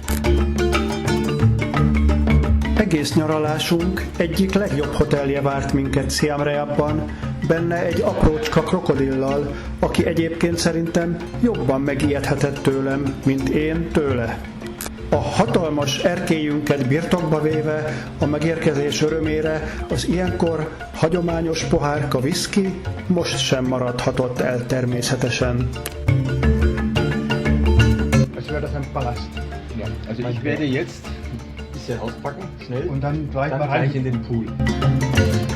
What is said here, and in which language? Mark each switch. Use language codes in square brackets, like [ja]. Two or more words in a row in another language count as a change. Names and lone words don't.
[hu] Egész nyaralásunk egyik legjobb hotelje várt minket Siem Reapban, benne egy aprócska krokodillal, aki egyébként szerintem jobban megijedhetett tőlem, mint én tőle. A hatalmas erkélyünket birtokba véve, a megérkezés örömére az ilyenkor hagyományos pohárka viszki most sem maradhatott el természetesen. [de] Ez wäre das ein Palast. Ja, also ich werde jetzt ein bisschen auspacken, schnell, Und dann gleich dann mal rein. gleich in den Pool.